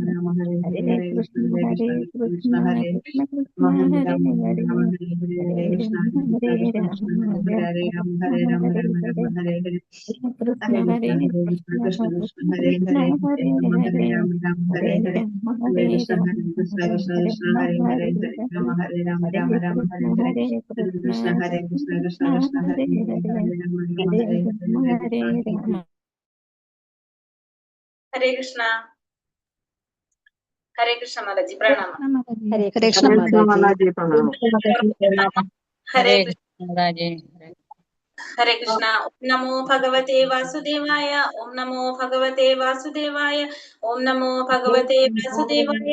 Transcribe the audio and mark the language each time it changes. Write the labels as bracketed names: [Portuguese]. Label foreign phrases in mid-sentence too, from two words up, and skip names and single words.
[Sanskrit] ഹരേ കൃഷ്ണ കൃഷ്ണ കൃഷ്ണ ഹരേ ഹരേ ഹരേ രാമ രാമ രാമ ഹരേ ഹരേ കൃഷ്ണ കൃഷ്ണ കൃഷ്ണ ഹരേ ഹരേ ഹരേ രാമ രാമ രാമ ഹരേ ഹരേ ഹരേ കൃഷ്ണ കൃഷ്ണ കൃഷ്ണ ഹരേ ഹരേ ഹരേ രാമ രാമ. ഹരേ കൃഷ്ണ. ഹരേ കൃഷ്ണ [Malayalam] മാതാജി പ്രണാമം. [Sanskrit] ഹരേ കൃഷ്ണ മാതാജി പ്രണാമം. ഹരേ കൃഷ്ണ. ഹരേ കൃഷ്ണ. ഓം നമോ ഭഗവതേ വാസുദേവായ. ഓം നമോ ഭഗവതേ വാസുദേവായ. ഓം നമോ ഭഗവതേ വാസുദേവായ.